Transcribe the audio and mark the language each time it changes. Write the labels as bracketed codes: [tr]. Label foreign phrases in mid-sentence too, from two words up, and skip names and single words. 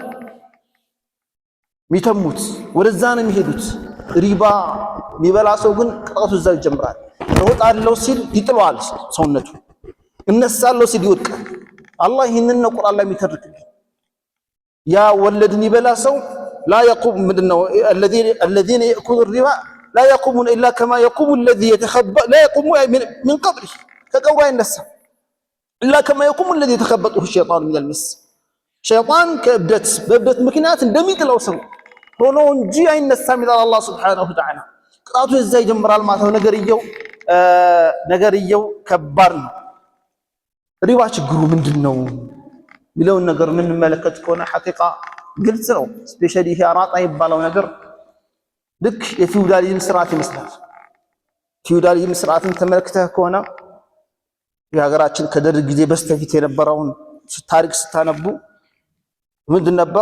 [am] የሚተሙት፣ ወደዛ ነው የሚሄዱት። ሪባ የሚበላ ሰው ግን ቅጣቱ እዛው ይጀምራል። እወጣለሁ ሲል ይጥለዋል ሰውነቱ፣ እነሳለሁ ሲል ይወድቃል። አላህ ይህንን ነው ቁርአን ላይ የሚተርክልን። ያ ወለድን ይበላ ሰው [ar] لا يقوم [am] ምንድነው [ar] الذين يأكلون الربا لا يقومون إلا كما يقوم الذي يتخبط لا يقوم من قبره [am] ከቀብሩ አይነሳም [ar] إلا كما يقوم الذي يتخبطه الشيطان من المس [am] ሸይጣን በእብደት ምክንያት እንደሚጥለው ሰው ሆኖ እንጂ አይነሳም ይላል አላህ [ar] سبحانه وتعالى። [am] ቅጣቱ እዛ ይጀምራል ማለት ነው። ነገርየው ከባድ ነው። ሪባ ችግሩ ምንድን ነው የሚለውን ነገር የምንመለከት ከሆነ ሐቂቃ ግልጽ ነው። ስፔሻሊ ይሄ አራጣ የሚባለው ነገር ልክ የፊውዳሊዝም ስርዓት ይመስላል። ፊውዳሊዝም ስርዓትን ተመልክተህ ከሆነ የሀገራችን ከደርግ ጊዜ በስተፊት የነበረውን ታሪክ ስታነቡ ምንድን ነበር?